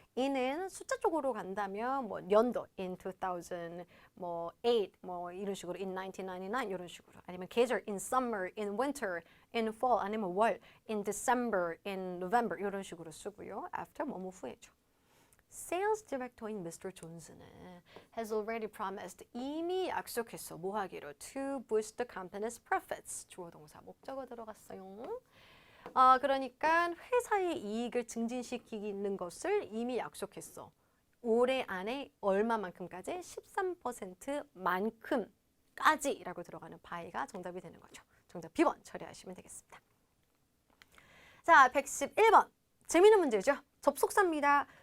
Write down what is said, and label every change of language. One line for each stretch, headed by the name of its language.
Korean: in은 숫자 쪽으로 간다면 뭐 연도
English: in 2000,
Korean: 뭐 8, 뭐 이런 식으로
English: in 1999
Korean: 이런 식으로 아니면 계절
English: in summer, in winter, in fall
Korean: 아니면 월
English: in December, in November
Korean: 이런 식으로 쓰고요. after 뭐뭐 후에죠. Sales Director인 Mr. 존슨은
English: has already promised
Korean: 이미 약속했어. 뭐 하기로?
English: To boost the company's profits.
Korean: 주어 동사 목적어 들어갔어요. 그러니까 회사의 이익을 증진시키는 것을 이미 약속했어. 올해 안에 얼마만큼까지? 13%만큼까지라고 들어가는 by가 정답이 되는 거죠. 정답 B번 처리하시면 되겠습니다. 자, 111번. 재미있는 문제죠. 접속사입니다.